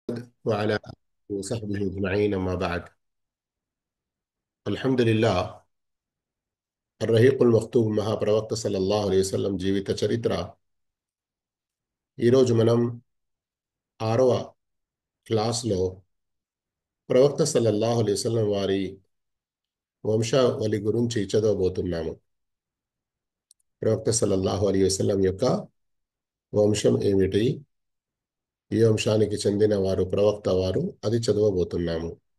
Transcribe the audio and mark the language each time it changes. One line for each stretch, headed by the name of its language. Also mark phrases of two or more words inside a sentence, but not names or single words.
Arabic: وعلى آله وصحبه أجمعين أما بعد. الحمد لله.
Telugu: الرహీకుల్ మక్తూబ్ మహాప్రవక్త
Arabic: صلى الله عليه وسلم
Telugu: జీవిత చరిత్ర. ఈరోజు మనం 6వ క్లాస్లో ప్రవక్త
Arabic: صلى الله عليه وسلم
Telugu: వారి వంశావళి గురించి చదవబోతున్నాము. ప్రవక్త
Arabic: صلى الله عليه وسلم
Telugu: యొక్క వంశం ఏమిటి, ఈ వంశానికి చెందిన వారు ప్రవక్త వారు, అది చదవబోతున్నాము.